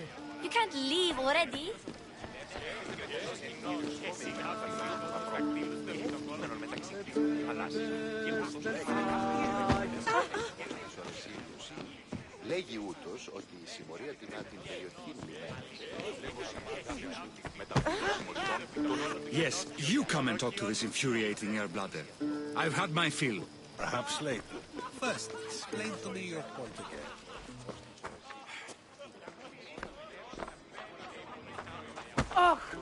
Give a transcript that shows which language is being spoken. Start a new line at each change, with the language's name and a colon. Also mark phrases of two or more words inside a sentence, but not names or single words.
English: You can't leave already.
Greek: Λέγει ούτως ότι η συμμορία τιμά την περιοχή
English: Yes, you come and talk to this infuriating air-bladder. I've had my fill. Perhaps later. First, explain to me your point again. Oh!